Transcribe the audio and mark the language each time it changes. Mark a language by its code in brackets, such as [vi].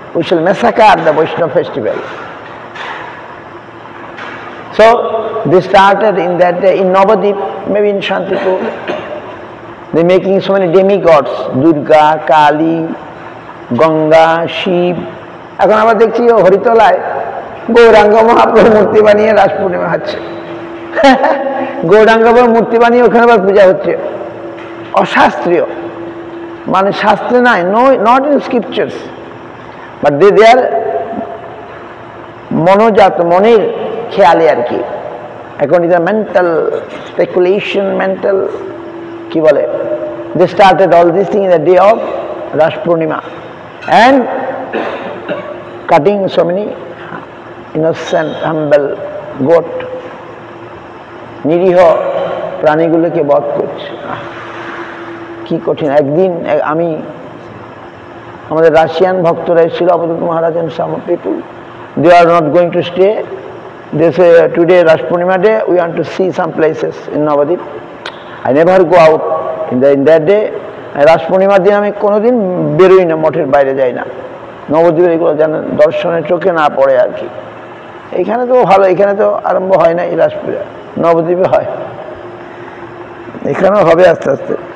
[en] We shall massacre the Vaishnava festival. So they started in that day in Navadip, maybe in Shantipur. They're making so many demigods, Durga, Kali, Ganga, Shiv. [bn] এখন আমরা দেখছি হরিতলায় গৌরাঙ্গ মহাপ্রভুর মূর্তি বানিয়ে রাস পূর্ণিমা হচ্ছে। গৌরাঙ্গ মূর্তি বানিয়ে ওখানে আবার পূজা হচ্ছে, অশাস্ত্রীয়, মানে শাস্ত্রে নাই, [en] not in scriptures, but they are [bn] মনোজাত, মনের খেয়ালে আর কি। এখন এটা মেন্টাল স্পেকুলেশন, মেন্টাল কি বলে, [en] they started all these things in the day of Rash Purnima and cutting so many innocent, humble goat, [bn] নিরীহ প্রাণীগুলোকে বধ করছে। কি কঠিন! একদিন আমি আমাদের রাশিয়ান ভক্তরা ছিল, অবধূত মহারাজ [en] and some people, they are not going to stay. They say today Rash Purnima day, we want to see some places in Navadip. I never go out in that day. [bn] রাস পূর্ণিমার দিন আমি কোনোদিন বেরোই না, মঠের বাইরে যাই না। নবদ্বীপের এগুলো যেন দর্শনের চোখে না পড়ে আর কি। এইখানে তো ভালো, এখানে তো আরম্ভ হয় না এই রাস পূজা, নবদ্বীপে হয়, এখানেও হবে আস্তে আস্তে।